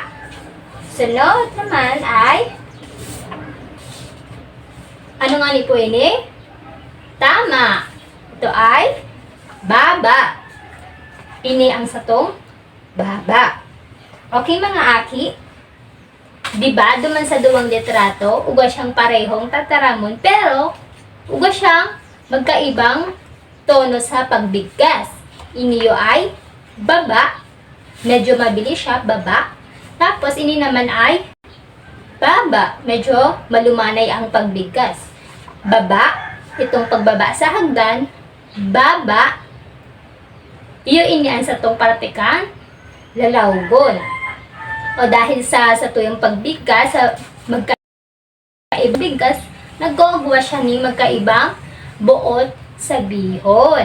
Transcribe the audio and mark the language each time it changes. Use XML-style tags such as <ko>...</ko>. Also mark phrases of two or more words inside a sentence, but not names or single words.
<bik>Sunod naman ay ano nga ni po ini?</bik> <tl>Tama. Ito ay baba.</tl> <bik>Ini ang satong baba. Okay mga aki? Diba, duman sa duwang litrato, uga siyang parehong tataramon, pero uga siyang magkaibang tono sa pagbigkas. Iniyo ay baba.</bik> <tl>Medyo mabilis siya, baba.</tl> <bik>Tapos, ini naman ay baba.</bik> <tl>Medyo malumanay ang pagbigkas.</tl> <bik>Baba, itong pagbaba sa hagdan, baba, iyo inian sa tong partikan, lalawgon. O dahil sa tuyong pagbigkas, sa magkaibang bigkas, nagugwa siya ni magkaibang buot sa bihon.</bik>